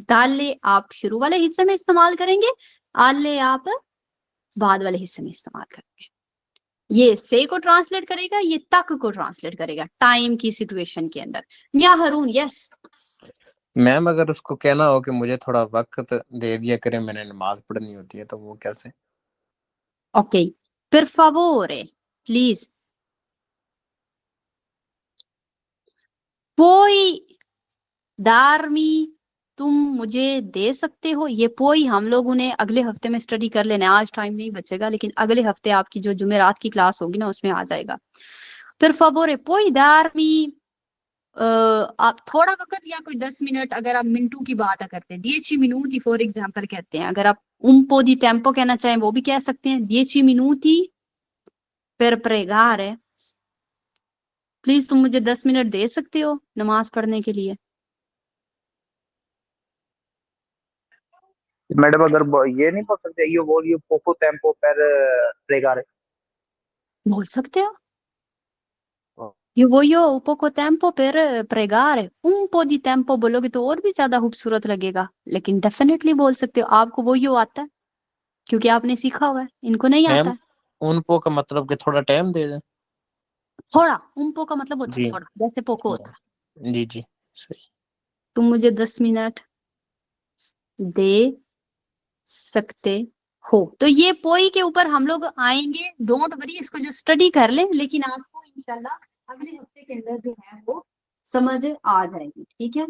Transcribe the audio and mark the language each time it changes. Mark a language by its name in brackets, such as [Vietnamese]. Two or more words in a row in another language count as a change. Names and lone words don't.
[Urdu] دالے آپ شروع والے حصے میں استعمال کریں گے، آلے آپ بعد والے حصے میں استعمال کریں گے. یہ سے کو ٹرانسلیٹ کرے گا، یہ تک کو ٹرانسلیٹ کرے گا ٹائم کی سچویشن کے اندر. یا ہارون، یس میم اگر اس کو کہنا ہو کہ مجھے تھوڑا وقت دے دیا کریں، میں نے نماز پڑھنی ہوتی ہے، تو وہ کیسے? ओके, [Italian] per favore, [Urdu] پلیز, [Italian] puoi darmi, [Urdu] تم مجھے دے سکتے ہو. یہ puoi ہم لوگ انہیں اگلے ہفتے میں سٹڈی کر لینا، آج ٹائم نہیں بچے گا، لیکن اگلے ہفتے آپ کی جو جمعرات کی کلاس ہوگی نا اس میں آ جائے گا. [Italian] per favore puoi darmi, [Urdu] آپ تھوڑا وقت یا کوئی 10 منٹ، اگر آپ منٹوں کی بات کرتے ہیں [Italian] 10 minuti [Urdu] فار ایگزامپل کہتے ہیں، اگر آپ [Italian] un po' di tempo [Urdu] کہنا چاہیں وہ بھی کہہ سکتے ہیں, [Italian] 10 minuti per pregare, [Urdu] پلیز تم مجھے 10 منٹ دے سکتے ہو نماز پڑھنے کے لیے. میڈم اگر یہ نہیں بول سکتے, [Italian] io voglio poco tempo per pregare। [Urdu] بول سکتے ہو, [Italian] io voglio poco tempo per pregare, un po' di tempo [Urdu] بولو گے تو اور بھی زیادہ خوبصورت لگے گا، لیکن ڈیفینیٹلی بول سکتے ہو. آپ کو وہ یو آتا ہے کیونکہ آپ نے سیکھا ہوا ہے، ان کو نہیں آتا मैम है। ان کو کا مطلب کہ تھوڑا ٹائم دے دیں. تھوڑا, [Italian] un po [Urdu] کا مطلب ہوتا ہے जी تھوڑا، جیسے پوکو ہوتا ہے. جی جی صحیح. تم مجھے 10 منٹ دے سکتے ہو، تو یہ پوئی کے اوپر ہم لوگ آئیں گے, [English] don't worry, [Urdu] اس کو جو سٹڈی کر لے، لیکن آپ کو ان شاء اللہ اگلے ہفتے کے اندر جو ہے وہ سمجھ آ جائے گی، ٹھیک ہے.